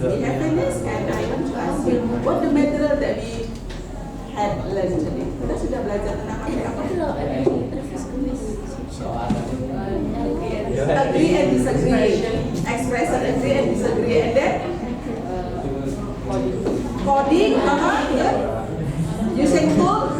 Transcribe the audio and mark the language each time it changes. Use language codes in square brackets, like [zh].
[en] We have finished, and I want to ask you what the material that we had learned today. [id] Kita sudah belajar tentang apa? [en] Agree and disagree. Expression agree and disagree, and then coding. Using tool.